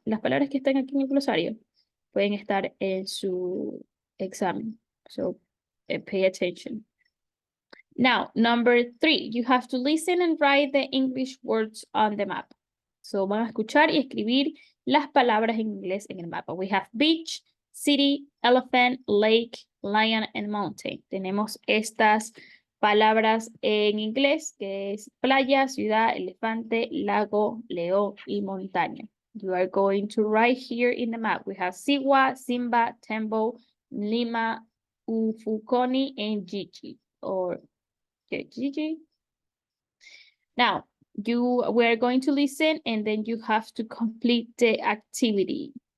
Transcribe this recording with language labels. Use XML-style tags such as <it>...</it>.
<es>Las palabras que están aquí en el glosario pueden estar en su examen.</es> <en>So, pay attention. Now, number 3, you have to listen and write the English words on the map.</en> <es>So, van a escuchar y escribir las palabras en inglés en el mapa.</es> <en>We have beach, city, elephant, lake, lion, and mountain.</en> <es>Tenemos estas palabras en inglés, que es playa, ciudad, elefante, lago, león y montaña.</es> <en>You are going to write here in the map. We have Siwa, Simba, Tembo, Lima, Ufukoni, and Gigi, or Gigi. Now, we're going to listen and then you have to complete the activity.</en>